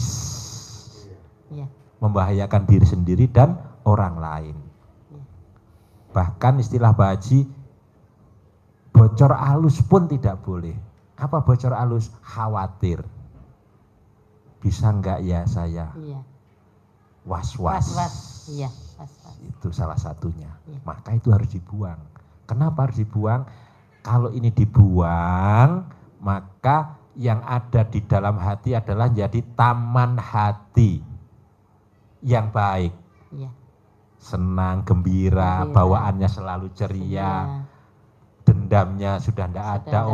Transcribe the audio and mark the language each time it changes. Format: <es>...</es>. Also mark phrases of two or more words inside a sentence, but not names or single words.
<id>Iya. Membahayakan diri sendiri dan orang lain. Bahkan istilah Pak Haji, bocor alus pun tidak boleh. Apa bocor alus? Khawatir. Bisa enggak ya saya? Iya. Was-was. Was-was. Iya, was-was. Itu salah satunya. Iya. Maka itu harus dibuang. Kenapa harus dibuang? Kalau ini dibuang, maka yang ada di dalam hati adalah jadi taman hati yang baik. Iya. Senang, gembira, bawaannya selalu ceria, dendamnya sudah tidak ada.</id>